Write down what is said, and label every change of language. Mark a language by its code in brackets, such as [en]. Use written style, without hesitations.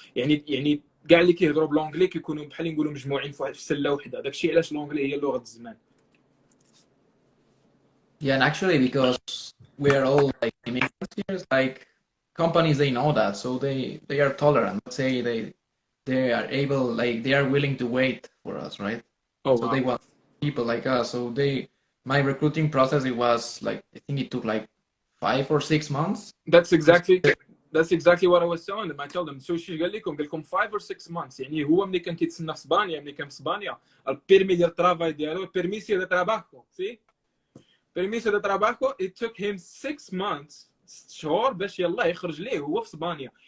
[ar] يعني كاع اللي كيهضروا بالانجلي كيكونوا بحال نقولوا مجموعين في سله وحده. داكشي علاش الانجلي هي لغه الزمان. [en] Yeah, and actually, because we are all like immigrants here, it's like companies they know that, so they are tolerant. Let's say they are able, like they are willing to wait for us, right? Oh, So wow. they want people like us. So my recruiting process, it was like I think it took like 5 or 6 months. That's exactly what I was telling them. I told them so [ar] شي قال لكم [en] 5 or 6 months. [ar] يعني هو ملي كان كيتسنى في اسبانيا، ملي كان في اسبانيا البيرمي ديال الترافاي ديالو بيرميسيو دو تراباجو سي [es] permiso de trabajo. [en] It took him 6 months [ar] شهور باش يلا يخرج ليه هو في اسبانيا.